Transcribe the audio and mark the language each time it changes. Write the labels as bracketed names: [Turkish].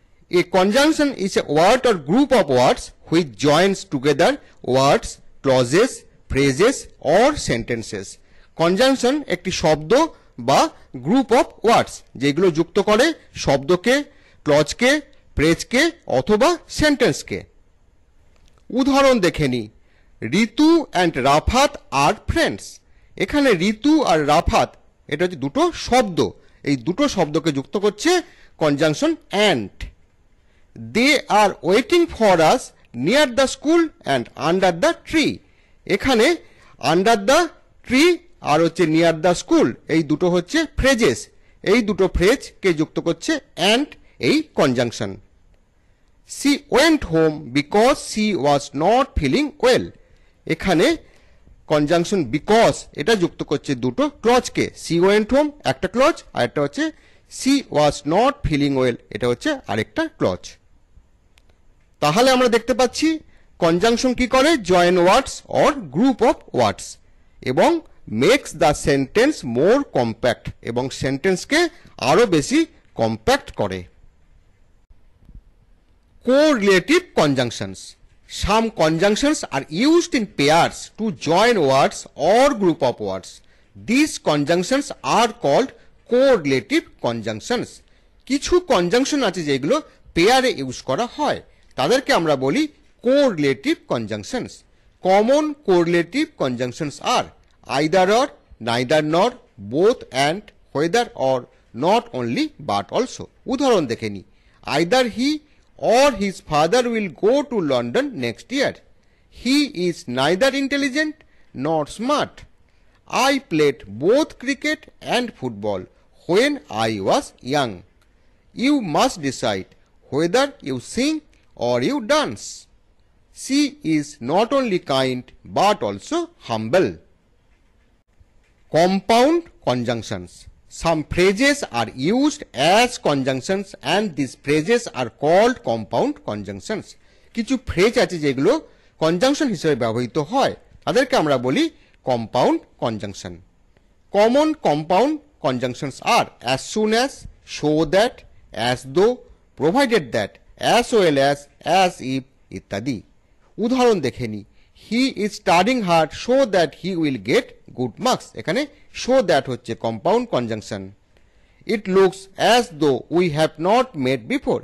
[English] A conjunction is a word or group of words which joins together words, clauses, phrases or sentences. [Bangla] Conjunction একটি শব্দ বা group of words যেগুলো যুক্ত করে শব্দকে, ক্লজকে, ফ্রেজকে অথবা সেন্টেন্সকে। উদাহরণ দেখে নি। ঋতু অ্যান্ড রাফাত আর ফ্রেন্ডস। এখানে ঋতু আর রাফাত এটা হচ্ছে দুটো শব্দ, এই দুটো শব্দকে যুক্ত করছে conjunction and. [English] They are waiting for us near the school and under the tree. [Bangla] এখানে আন্ডার দ্য ট্রি আর হচ্ছে নিয়ার দ্য স্কুল এই দুটো হচ্ছে ফ্রেজেস, এই দুটো ফ্রেজকে যুক্ত করছে অ্যান্ড এই conjunction. [English] She went home because she was not feeling well. [Bangla] এখানে কনজাংশন বিকজ এটা যুক্ত করছে দুটো ক্লজকে। [English] She went home [Bangla] একটা ক্লজ, আর একটা হচ্ছে [English] she was not feeling well [Bangla] এটা হচ্ছে আরেকটা ক্লজ। তাহলে আমরা দেখতে পাচ্ছি কনজাংশন কি করে, [English] join words or group of words [Bangla] এবং [English] makes the sentence more compact, [Bangla] এবং সেন্টেন্সকে আরো বেশি কম্প্যাক্ট করে। Correlative conjunctions. [English] Some conjunctions are used in pairs to join words or group of words. These conjunctions are called correlative conjunctions. [Bangla] কিছু conjunction আছে যেগুলো পেয়ারে use করা হয়, তাদেরকে আমরা বলি correlative conjunctions. [English] Common correlative conjunctions are either or, neither nor, both and, whether or, not only but also. [Bangla] উদাহরণ দেখে নি। [English] Either he or his father will go to London next year. He is neither intelligent nor smart. I played both cricket and football when I was young. You must decide whether you sing or you dance. She is not only kind but also humble. Compound conjunctions. Some phrases are used as conjunctions and these phrases are called compound conjunctions. [Bangla] কিছু phrase আছে যেগুলো conjunction হিসেবে ব্যবহৃত হয়, তাদেরকে আমরা বলি compound conjunction. [English] Common compound conjunctions are as soon as, so that, as though, provided that, as well as if ইত্যাদি। [Bangla] উদাহরণ দেখে নি। [English] He is studying hard so that he will get good marks. [Bangla] এখানে so that হচ্ছে compound conjunction. [English] It looks as though we have not met before.